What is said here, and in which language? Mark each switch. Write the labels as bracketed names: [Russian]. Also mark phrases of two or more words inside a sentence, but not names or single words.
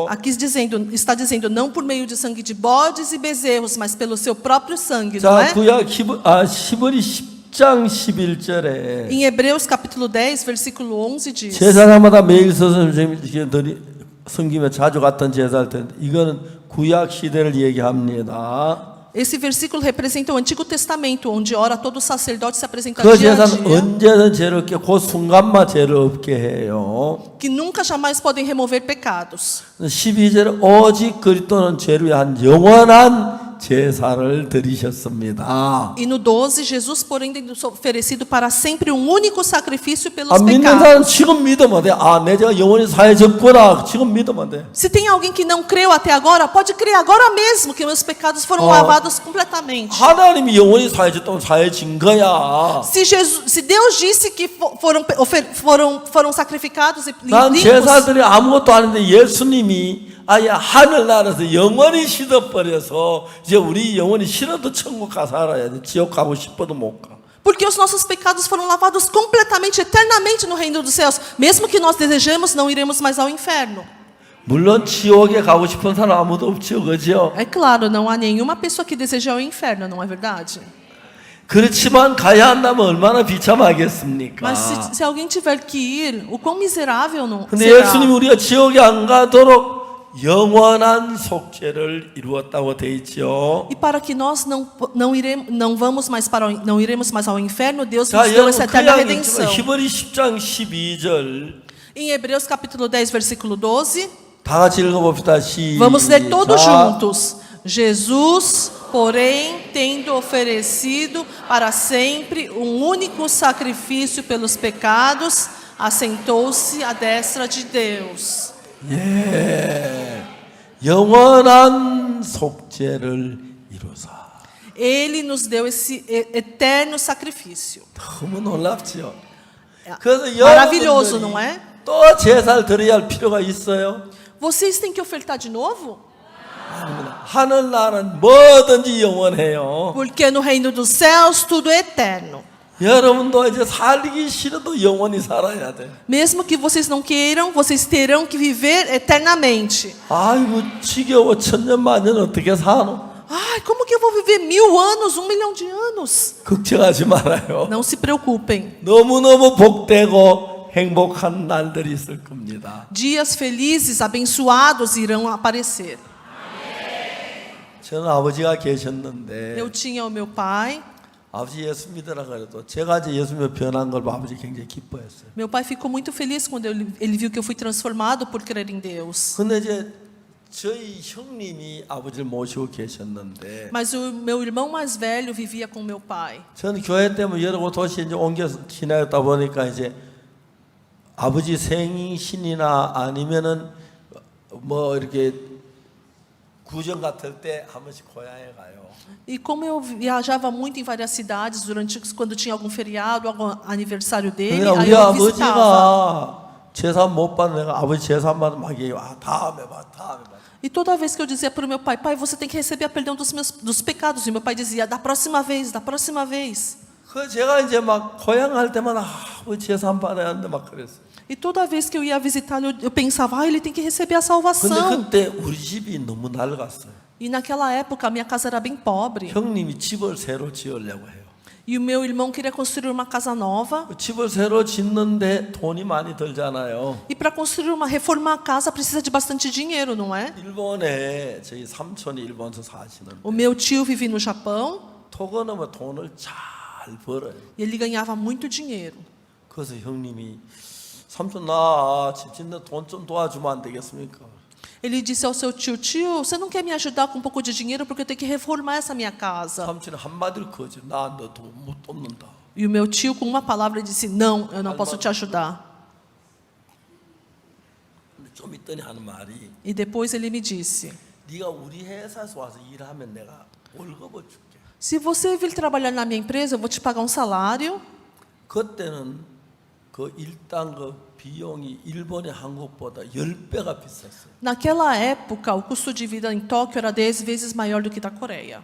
[Portuguese] Aqui está dizendo, não por meio de sangue de bodes e bezerros, mas pelo seu próprio sangue, não [Korean] 자, [Portuguese] é? [Korean] 구약 히브리 10장 11절에 [Portuguese] Em Hebreus capítulo 10, versículo 11 diz: [Korean] 제사장마다 매일 섬기며 자주 갔던 제사할 때 이거는 구약 시대를 얘기합니다. [Portuguese] Esse versículo representa o Antigo Testamento, onde ora todo sacerdote se apresenta [Korean] 그 [Portuguese] dia a [Korean] 제사는 [Portuguese] dia, [Korean] 언제든 죄를 없게 그 순간만 죄를 없게 해요. [Portuguese] que nunca jamais podem remover pecados. [Korean] 12절에 오직 그리스도는 죄를 위한 영원한 제사를 드리셨습니다. [Portuguese] E no 12, Jesus, porém, tem oferecido para sempre um único sacrifício pelos [Korean] 아, 믿는 [Portuguese] pecados. [Korean] 사람 지금 믿으면 돼. 아, 내가 영원히 사해졌구나. 지금 믿으면 돼. [Portuguese] Se tem alguém que não creu até agora, pode crer agora mesmo que meus pecados foram lavados completamente. [Korean] 하나님이 영원히 사해졌다면 사해진 거야. [Portuguese] Se Deus disse que foram sacrificados e [Korean] 난 [Portuguese] limpos, [Korean] 제사들이 아무것도 아닌데 예수님이 아예 하늘나라에서 영원히 실어버려서 이제 우리 영원히 실어도 천국 가서 살아야 돼. 지옥 가고 싶어도 못 가. [Portuguese] porque os nossos pecados foram lavados completamente, eternamente no reino dos céus. Mesmo que nós desejemos, não iremos mais ao inferno. [Korean] 물론 지옥에 가고 싶은 사람 아무도 없죠, 그죠? [Portuguese] É claro, não há nenhuma pessoa que deseja o inferno, não é verdade? [Korean] 그렇지만 가야 한다면 얼마나 비참하겠습니까? [Portuguese] Mas se alguém tiver que ir, o quão miserável não [Korean] 근데 [Portuguese] será? [Korean] 예수님이 우리가 지옥에 안 가도록 영원한 속죄를 이루었다고 돼 있죠. [Portuguese] E para que nós não iremos mais ao inferno, Deus [Korean] 자, [Portuguese] nos deu essa [Korean] 여러분 [Portuguese] eterna [Korean] 그냥 [Portuguese] redenção. [Korean] 히브리 10장 12절 [Portuguese] Em Hebreus capítulo 10, versículo 12, [Korean] 다 같이 읽어봅시다. 시작. [Portuguese] vamos ler todos juntos. Jesus, porém, tendo oferecido para sempre um único sacrifício pelos pecados, assentou-se à destra de Deus. [Korean] 예, 영원한 속죄를 이루사. [Portuguese] Ele nos deu esse eterno sacrifício. [Korean] 너무 놀랍지요. 그래서 [Portuguese] Maravilhoso, não é? [Korean] 또 제사를 드려야 할 필요가 있어요? [Portuguese] Vocês têm que ofertar de novo? [Korean] 아닙니다. 하늘나라는 뭐든지 영원해요. [Portuguese] Porque no reino dos céus tudo é eterno. [Korean] 여러분도 이제 살기 싫어도 영원히 살아야 돼. [Portuguese] Mesmo que vocês não queiram, vocês terão que viver eternamente. [Korean] 아이고 지겨워 천년만년 어떻게 사노? [Portuguese] Ai, como que eu vou viver 1000 anos, 1 milhão de anos? [Korean] 걱정하지 말아요. [Portuguese] Não se preocupem. [Korean] 너무너무 복되고 행복한 날들이 있을 겁니다. [Portuguese] Dias felizes, abençoados irão aparecer. [Korean] 저는 아버지가 계셨는데 [Portuguese] Eu tinha o meu pai. [Korean] 아버지 예수 믿으라 그래도 제가 이제 예수님을 변한 걸 아버지 굉장히 기뻐했어요. [Portuguese] Meu pai ficou muito feliz quando ele viu que eu fui transformado por crer em Deus. [Korean] 근데 이제 저희 형님이 아버지를 모시고 계셨는데 [Portuguese] Mas o meu irmão mais velho vivia com meu pai. [Korean] 저는 교회 때문에 여러 곳 도시에 이제 옮겨 지나다 보니까 이제 아버지 생신이나 아니면은 뭐 이렇게 구정 같을 때 한 번씩 고향에 가요. [Portuguese] E como eu viajava muito em várias cidades durante quando tinha algum feriado, algum aniversário dele, [Korean] 그러니까 [Portuguese] aí [Korean] 우리 [Portuguese] eu visitava. [Korean] 아버지가 제사 못 받는 내가 아버지 제사 받으면 막 얘기해. 아, 다음에 봐. [Portuguese] E toda vez que eu dizia para o meu pai, pai, você tem que receber a perdão dos pecados. E meu pai dizia, da próxima vez, da próxima vez. [Korean] 그 제가 이제 막 고향 갈 때마다 아버지 제사 안 받아야 하는데 막 그랬어요. [Portuguese] E toda vez que eu ia visitá-lo, eu pensava, ele tem que receber a [Korean] 근데 [Portuguese] salvação. [Korean] 그때 우리 집이 너무 낡았어요. [Portuguese] E naquela época, a minha casa era bem pobre. [Korean] 형님이 집을 새로 지으려고 해요. [Portuguese] E o meu irmão queria construir uma casa nova. [Korean] 집을 새로 짓는데 돈이 많이 들잖아요. [Portuguese] E para reformar a casa, precisa de bastante dinheiro, não é? [Korean] 일본에 저희 삼촌이 일본에서 사시는데 [Portuguese] O meu tio vivia no Japão [Korean] 토건하면 돈을 잘 벌어요. [Portuguese] e ele ganhava muito dinheiro. [Korean] 그래서 형님이 삼촌 나 집 짓는 돈 좀 도와주면 안 되겠습니까? [Portuguese] Ele disse ao seu tio, tio, você não quer me ajudar com um pouco de dinheiro porque eu tenho que reformar essa minha casa? [Korean] 삼촌이 한마디를 거지. 나 너 돈 못 돕는다. [Portuguese] E o meu tio, com uma palavra, disse, não, eu não posso te ajudar. [Korean] 좀 있더니 하는 말이 [Portuguese] E depois ele me disse, [Korean] 네가 우리 회사에서 와서 일하면 내가 월급을 줄게. [Portuguese] se você vir trabalhar na minha empresa, eu vou te pagar um salário. [Korean] 그때는 그 일당 그 비용이 일본의 한국보다 10배가 비쌌어요. [Portuguese] Naquela época, o custo de vida em Tóquio era 10 vezes maior do que da Coreia.